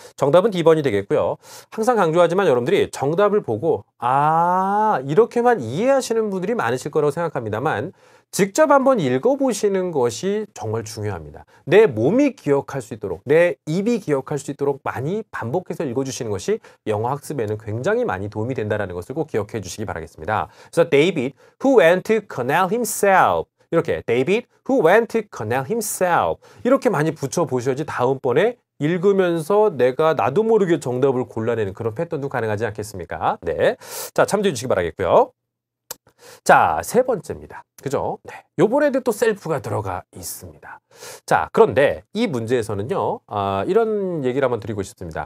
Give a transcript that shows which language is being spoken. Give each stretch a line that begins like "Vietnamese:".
Korean: 정답은 D번이 되겠고요. 항상 강조하지만 여러분들이 정답을 보고 이렇게만 이해하시는 분들이 많으실 거라고 생각합니다만 직접 한번 읽어보시는 것이 정말 중요합니다. 내 몸이 기억할 수 있도록, 내 입이 기억할 수 있도록 많이 반복해서 읽어주시는 것이 영어 학습에는 굉장히 많이 도움이 된다는 것을 꼭 기억해 주시기 바라겠습니다. 그래서
English: David, who went to Cornell himself.
Korean: 이렇게
English: David, who went to Cornell himself.
Korean: 이렇게 많이 붙여보셔야지 다음번에 읽으면서 내가 나도 모르게 정답을 골라내는 그런 패턴도 가능하지 않겠습니까? 네. 자, 참조해 주시기 바라겠고요. 자, 세 번째입니다. 그죠? 네. 요번에도 또 셀프가 들어가 있습니다. 자, 그런데 이 문제에서는요, 이런 얘기를 한번 드리고 싶습니다.